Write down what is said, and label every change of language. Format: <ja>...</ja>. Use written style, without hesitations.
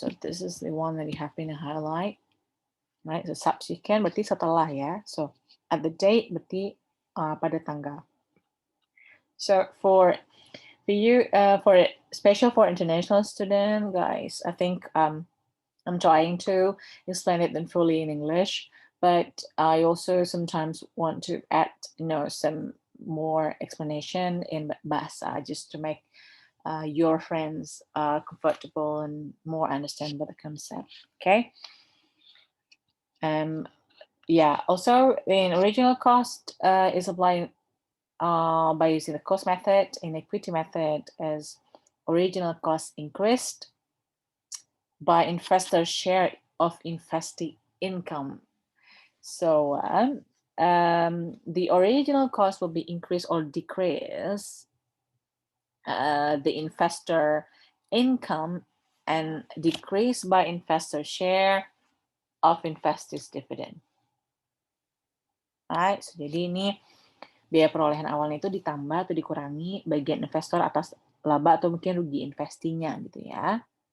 <en>So this is the one that you have been highlight, right? So subsequent</en> <id>berarti setelah ya.</id> <en>So at the date</en> <id>berarti pada tanggal.</id> <en>So for you, for special for international student guys, I think I'm trying to explain it then fully in English, but I also sometimes want to add, some more explanation in bahasa just to make your friends are comfortable and more understand about the concept. Okay. Yeah. Also, in original cost is applied by using the cost method. In equity method, as original cost increased by investor share of investing income. So the original cost will be increased or decreased the investor income and decrease by investor share of investors dividend. Alright, so</en> <id>jadi ini biaya perolehan awalnya itu ditambah atau dikurangi bagian investor atas laba atau mungkin rugi investinya gitu ya.</id>